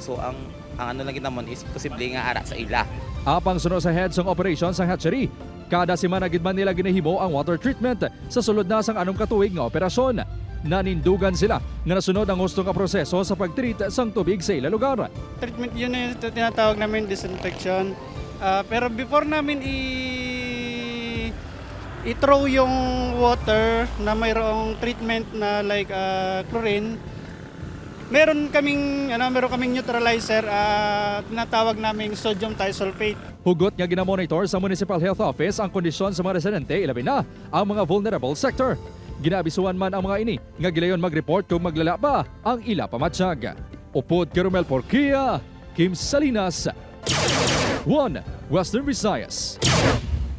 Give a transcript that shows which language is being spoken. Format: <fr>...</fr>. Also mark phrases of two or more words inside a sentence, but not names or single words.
<hil>So ang ano lang ginamon is posible nga ara sa ila. Apang suno sa head sang operation sang hatchery, kada semana gid man nila ginahimo ang</hil> <en>water treatment</en> <hil>sa sulod na sang anong katuig nga operasyon. Nanindugan sila nga nasunod ang gusto nga proseso sa pagtreat sang tubig sa ila lugar.</hil> <tl>Treatment yun na yung tinatawag namin disinfection. Pero before namin i-throw yung water na mayroong treatment na like chlorine, meron kaming neutralizer, tinatawag naming</tl> <en>sodium thiosulfate.</en> <hil>Hugot nga ginamonitor sa Municipal Health Office ang kondisyon sa mga residente, ilabi na ang mga</hil> <en>vulnerable sector.</en> <hil>Ginabisuan man ang mga ini nga gilayon mag-report kung maglala pa ang ila pamatsyag. Upod Carmel Porquia, Kim Salinas, 1 Western Visayas.</hil>